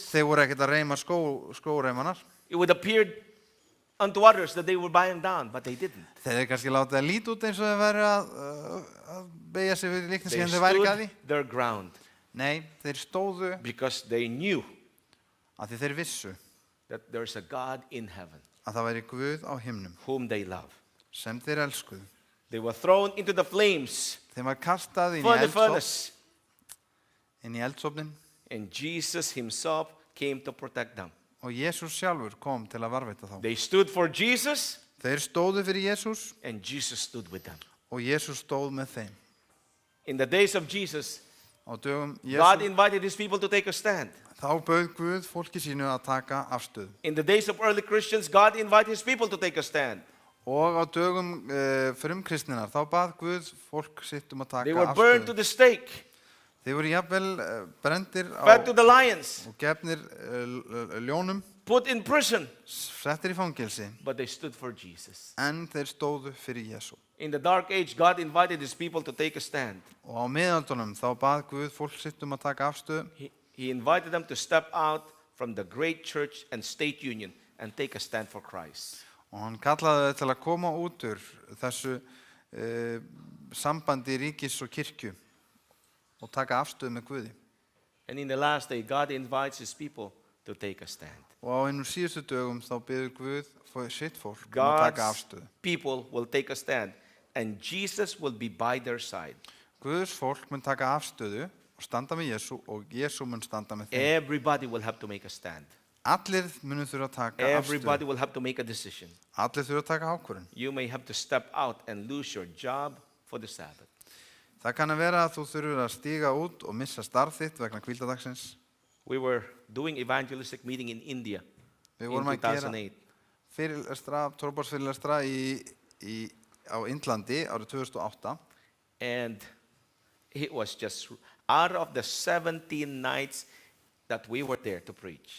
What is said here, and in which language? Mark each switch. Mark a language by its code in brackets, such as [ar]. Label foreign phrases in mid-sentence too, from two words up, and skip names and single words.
[is] Þeir voru ekkert að reyma skóreimanar. [en] It would appear unto others that they were bowing down, but they didn't. [is] Þeir kannski látið að líta út eins og þeir væri að beigja sig við líkneski [en] They [is] en þeir væri ekki að því. [en] stood their ground [is] Nei, þeir stóðu [en] because they knew [is] að því þeir vissu [en] that there's a God in heaven [is] að það væri Guð á himnum [en] whom they love. [is] sem þeir elskuðu. [en] They were thrown into the flames [is] Þeim var kastað [en] for the furnace, [is] inn í eldsofnin [en] and Jesus himself came to protect them. [is] og Jesús sjálfur kom til að varveita þá. [en] They stood for Jesus, [is] Þeir stóðu fyrir Jesús [en] and Jesus stood with them. [is] og Jesús stóð með þeim. [en] In the days of Jesus, [is] Á dögum [en] God [is] Jesús [en] invited his people to take a stand. [is] þá bauð Guð fólki sínu að taka afstöðu. [en] In the days of early Christians, God invited his people to take a stand. [is] Og á dögum frumkristninnar þá bað Guð fólk sitt að [en] They [is] taka [en] were burned to [is] afstöðu. [en] the stake, [is] Þeir voru jafnvel brendir [en] fed to the lions, [is] og gefnir ljónum, [en] put in prison, [is] settir í fangelsi, [en] but they stood for Jesus. [is] en þeir stóðu fyrir Jesú. [en] In the dark age, God invited his people to take a stand. [is] Og á miðaldunum þá bað Guð fólk sitt að taka afstöðu. [en] He invited them to step out from the great church and state union and take a stand for Christ. [is] Og hann kallaði þau til að koma út úr þessu sambandi ríkis og kirkju og taka afstöðu með Guði. [en] And in the last day, God invites his people to take a stand. [is] Og á einum síðustu dögum þá biður Guð sitt fólk að taka [en] God's [is] afstöðu. [en] people will take a stand, and Jesus will be by their side. [is] Guðs fólk mun taka afstöðu og standa með Jesú og Jesú mun standa með þeim. [en] Everybody will have to make a stand. [is] Allir munu þurfa að taka [en] Everybody [is] afstöðu. [en] will have to make a decision. [is] Allir þurfa að taka ákvörðun. [en] You may have to step out and lose your job for the Sabbath. [is] Það kann að vera að þú þurfur að stíga út og missa starf þitt vegna hvíldadagsins. [en] We were doing evangelistic meeting in India [is] Við [en] in [is] vorum að gera 2008. fyrirlestra, tórbársfyrirlestra á Indlandi árið 2008. [en] And it was just out of the 17 nights that we were there to preach.